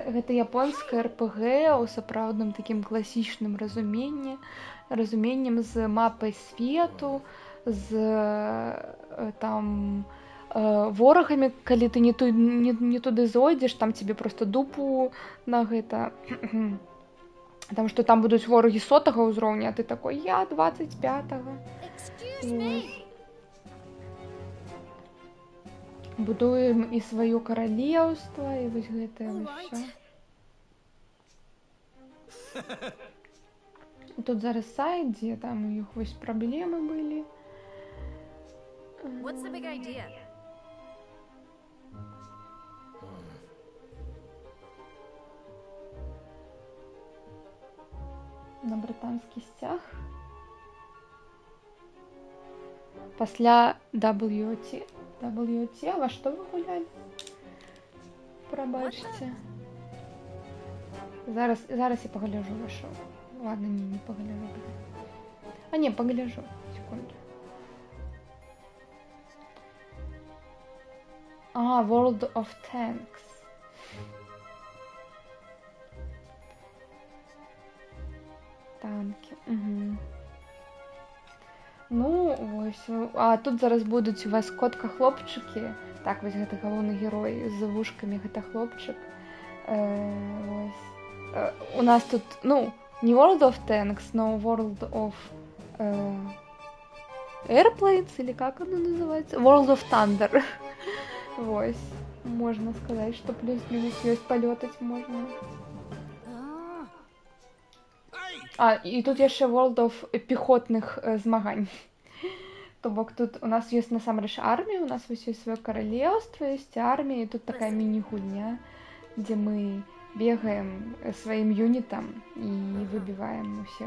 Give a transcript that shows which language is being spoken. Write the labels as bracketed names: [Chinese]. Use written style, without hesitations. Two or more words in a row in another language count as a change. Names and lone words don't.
[Belarusian] Гэта японская РПГ ў сапраўдным такім класічным разуменнем з мапай свету, з там ворагамі, калі ты не туды зойдзеш, там [Russian] тебе просто [Belarusian] дупу на гэта... [Russian] Потому что [Belarusian] там будуць ворагі 100-го ўзроўня, а ты такой, я 25-го. [English] Excuse me. [Belarusian] Будуем і сваё каралеўства, і вось гэтае [English] Alright. [Belarusian] ўсё. Тут зараз сайт, дзе там у іх вось праблемы былі. [English] What's the big idea? [Belarusian] На брытанскі сцяг. Пасля WT. А во што вы гулялі? Прабачце. Зараз я пагляджу вашу. Ладно, не пагляджу. А не, пагляджу. Секунду. World of Tanks. [Russian] Танки. Угу. [Belarusian] Ну, ось. А тут зараз будуць у вас котка-хлопчыкі. Так, вось гэта галоўны герой з вушкамі, гэта хлопчык. Ось. У нас тут, ну, не World of Tanks, но World of Airplanes, [Russian] или как оно называется? World of Thunder. [Belarusian] Вось. Можна сказаць, што плюс-мінус ёсць, палётаць можна. І тут яшчэ World of пехотных змагань. То бок тут у нас ёсць насамрэч армія, у нас вось ёсць сваё каралеўства, ёсць армія, і тут такая міні-гульня, дзе мы бегаем сваім юнітам і выбіваем усіх.